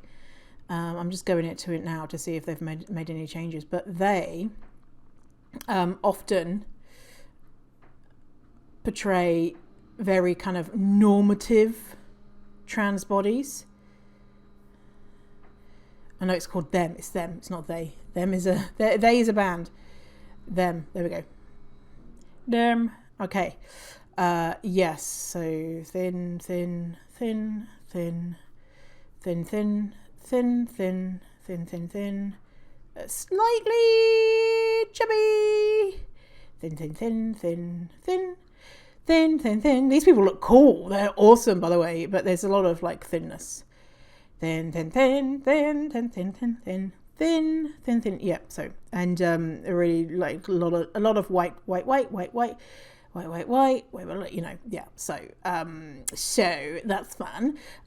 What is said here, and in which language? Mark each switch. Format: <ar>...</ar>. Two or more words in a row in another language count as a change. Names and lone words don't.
<en>I'm just going into it now to see if they've made any changes, but they often portray very kind of normative trans bodies. I know it's called Them. It's Them. It's not They. Them is they is a band. Them. There we go. Them. Okay. Yes. So thin, thin, thin, thin, thin, thin, thin, thin, thin, thin, thin. Slightly chubby. Thin, thin, thin, thin, thin, thin, thin, thin. These people look cool. They're awesome, by the way. But there's a lot of like thinness. Thin, thin, thin, thin, thin, thin, thin, thin, thin, thin, thin. Yeah. So, and really like a lot of white. You know. Yeah. So, so that's fun.</en>